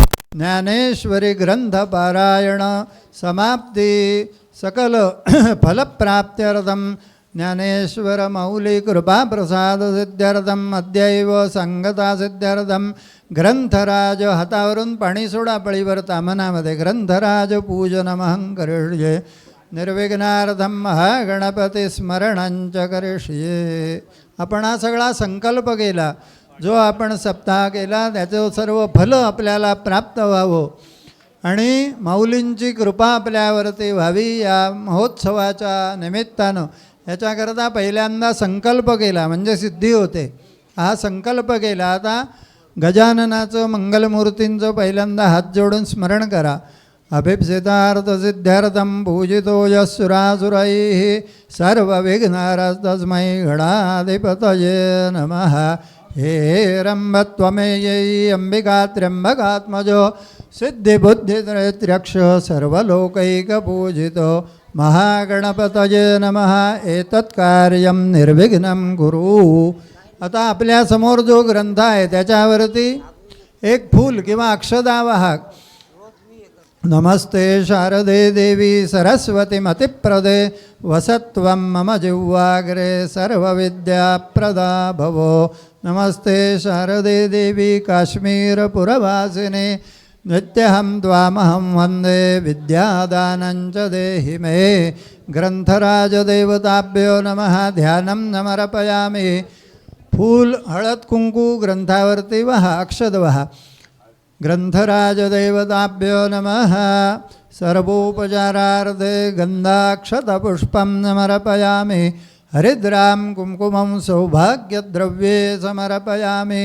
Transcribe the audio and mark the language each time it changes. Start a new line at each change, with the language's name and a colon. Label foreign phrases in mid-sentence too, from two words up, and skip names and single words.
Sanskrit: ज्ञानेश्वरी ग्रंथपारायण समाप्ती सकल फलप्राप्त्यर्थं ज्ञानेश्वर मौली कृपाप्रसाद सिद्ध्यर्थम अद्यैव संगता सिद्ध्यर्थम ग्रंथराज
Marathi: हातावरून पाणी सोडा पळीवर तामनामध्ये
Sanskrit: ग्रंथराज पूजनमहं करिष्ये निर्विघ्नार्थम महागणपती स्मरणंच करिष्ये.
Marathi: आपण हा सगळा संकल्प केला, जो आपण सप्ताह केला त्याचं सर्व फल आपल्याला प्राप्त व्हावं आणि माऊलींची कृपा आपल्यावरती व्हावी या महोत्सवाच्या निमित्तानं. याच्याकरता पहिल्यांदा संकल्प केला म्हणजे सिद्धी होते. हा संकल्प केला. आता गजाननाचं मंगलमूर्तींचं पहिल्यांदा हात जोडून स्मरण करा.
Sanskrit: अभिप्सितार्थसिद्ध्यर्थं पूजितो यस्सुरासुरैः सर्वविघ्नहरस्तस्मै गणाधिपतये नमः. हे रम्भत्वमेयै अंबिका त्र्यम्बकात्मजो सिद्धिबुद्धित्रयत्रक्ष सर्वलोकैकपूजितो महागणपतये नमः. एतत् कार्यं निर्विघ्नं कुरु.
Marathi: आता आपल्यासमोर जो ग्रंथ आहे त्याच्यावरती एक फूल किंवा अक्षदा वाहक.
Sanskrit: नमस्ते शारदे देवी सरस्वती मतिप्रदे वसत्वं मम जिह्वाग्रे सर्वविद्याप्रदा भवो. नमस्ते शारदे देवी काश्मीरपुरवासिने नित्यहं त्वामहं वन्दे विद्यादानञ्च देहि मे. ग्रंथराजदेवताभ्यो नमः. ध्यानं समर्पयामि.
Marathi: फूल हळद कुंकू ग्रंथावरती वहा, अक्षद वहा.
Sanskrit: ग्रंथराजदेवताभ्यो नमः. सर्वोपचारार्थे गन्धाक्षतपुष्पं समर्पयामि. हरिद्रां कुङ्कुमं सौभाग्यद्रव्ये समर्पयामि.